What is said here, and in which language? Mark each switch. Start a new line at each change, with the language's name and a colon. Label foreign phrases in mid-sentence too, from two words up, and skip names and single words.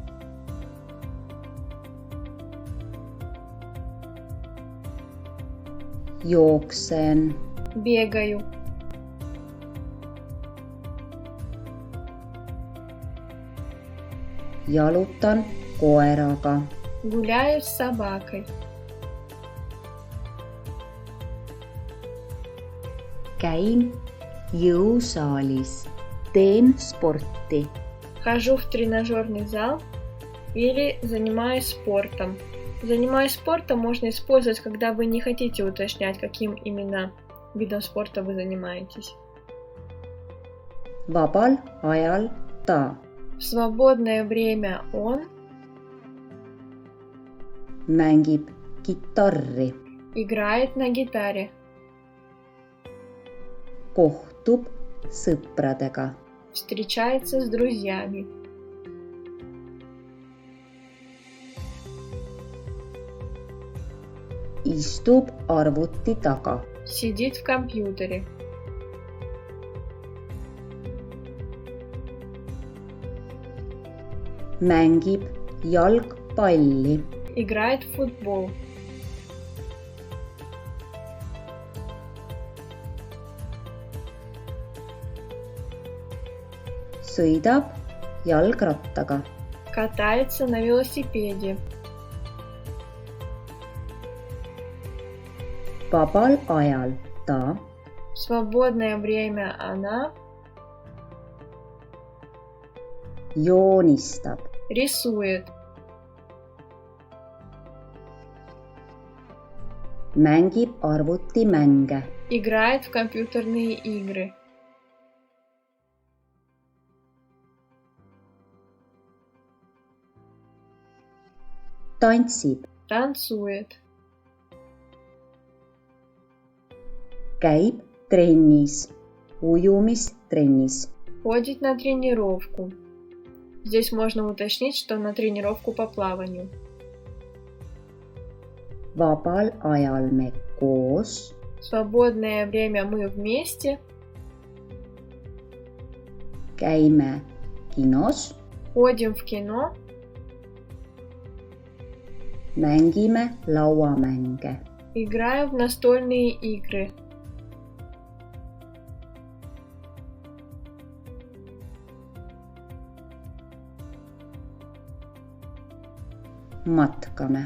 Estonian: Jooksen.
Russian: бегаю,
Estonian: Jalutan koeraga.
Russian: гуляю с собакой,
Estonian: Käin jõusaalis. Teen sporti.
Russian: хожу в тренажерный зал или занимаюсь спортом. Занимаюсь спортом можно использовать, когда вы не хотите уточнять, каким именно видом спорта вы занимаетесь.
Estonian: Vabal ajal ta
Russian: В свободное время он
Estonian: mängib kitarri.
Russian: играет на гитаре,
Estonian: Kohtub sõpradega.
Russian: встречается с друзьями,
Estonian: Istub arvuti taga.
Russian: сидит в компьютере,
Estonian: mängib jalgpalli,
Russian: Играет в футбол.
Estonian: sõidab jalgrattaga,
Russian: Катается на велосипеде.
Estonian: vabal ajal ta
Russian: В свободное время она
Estonian: joonistab,
Russian: рисует.
Estonian: mängib arvutimänge,
Russian: Играет в компьютерные игры.
Estonian: tantsib,
Russian: Танцует.
Estonian: käib trennis, ujumistrennis,
Russian: Ходит на тренировку. Здесь можно уточнить, что на тренировку по плаванию.
Estonian: vabal ajal me koos
Russian: В свободное время мы вместе
Estonian: käime kinos,
Russian: ходим в кино,
Estonian: mängime lauamänge,
Russian: играем в настольные игры.
Estonian: matkame,